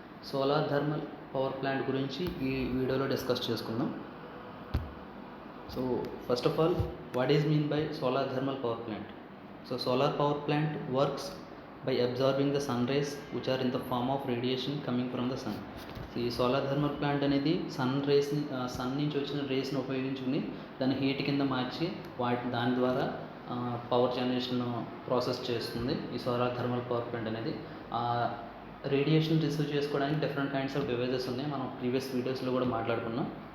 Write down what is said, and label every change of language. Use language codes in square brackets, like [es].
[te] Solar thermal power plant గురించి ఈ వీడియోలో డిస్కస్ చేసుకుందాం. [en] So first of all, what is mean by solar thermal power plant? So solar power plant works by absorbing the sun rays which are in the form of radiation coming from the sun. [te] So ఈ solar thermal plant అనేది sun నుంచి వచ్చిన రేస్ని ఉపయోగించుకుని దాన్ని heat కింద మార్చి దాని ద్వారా power generation process చేస్తుంది ఈ సోలార్ థర్మల్ పవర్ ప్లాంట్ అనేది. రేడియేషన్ రిసీవ్ చేసుకోవడానికి డిఫరెంట్ కైండ్స్ ఆఫ్ డివైజెస్ ఉన్నాయి, మనం ప్రీవియస్ వీడియోస్లో కూడా మాట్లాడుకున్నాం.